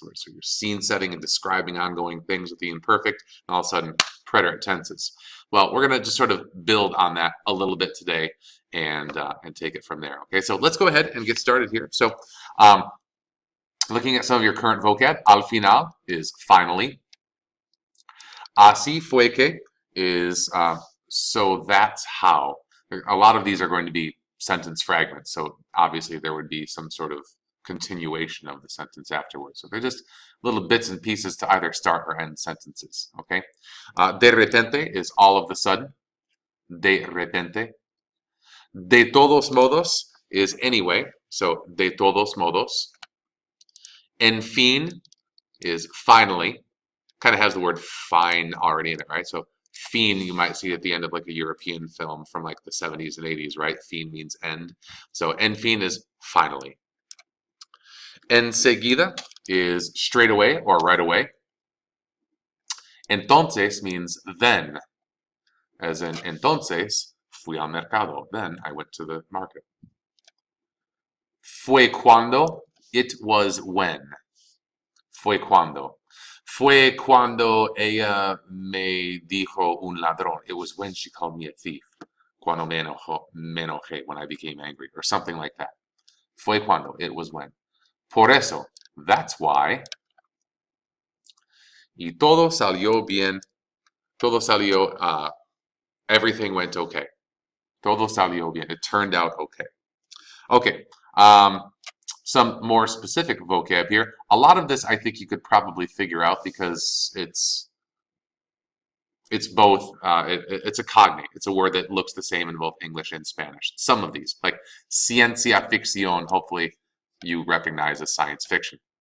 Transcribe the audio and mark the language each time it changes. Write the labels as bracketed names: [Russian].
[English] So you're scene setting and describing ongoing things with the imperfect, and all of a sudden preterit tenses. Well, we're going to just sort of build on that a little bit today and take it from there. Okay, so let's go ahead and get started here. So looking at some of your current vocab, al final is finally. [Spanish] Así fue que [English] is so that's how. A lot of these are going to be sentence fragments, so obviously there would be some sort of continuation of the sentence afterwards. So they're just little bits and pieces to either start or end sentences, okay? [Spanish] De repente [English] is all of the sudden. De repente. [Spanish] De todos modos [English] is anyway, so [Spanish] de todos modos. [English] En fin is finally. Kind of has the word fine already in it, right? So fin you might see at the end of like a European film from like the 70s and 80s, right? Fin means end. So en fin is finally. Enseguida is straight away or right away. [Spanish] Entonces [English] means then. As in [Spanish] entonces fui al mercado. [English] Then I went to the market. [Spanish] Fue cuando, [English] it was when. [Spanish] Fue cuando. Fue cuando ella me dijo un ladrón. [English] It was when she called me a thief. [Spanish] Cuando me enojé, [English] when I became angry, or something like that. [Spanish] Fue cuando, [English] it was when. [Spanish] Por eso, [English] that's why. [Spanish] Y todo salió bien. Todo salió, [English] everything went okay. [Spanish] Todo salió bien. [English] It turned out okay. Okay. Some more specific vocab here. A lot of this I think you could probably figure out because it's both, it's a cognate. It's a word that looks the same in both English and Spanish. Some of these, like ciencia ficción, hopefully you recognize as science fiction.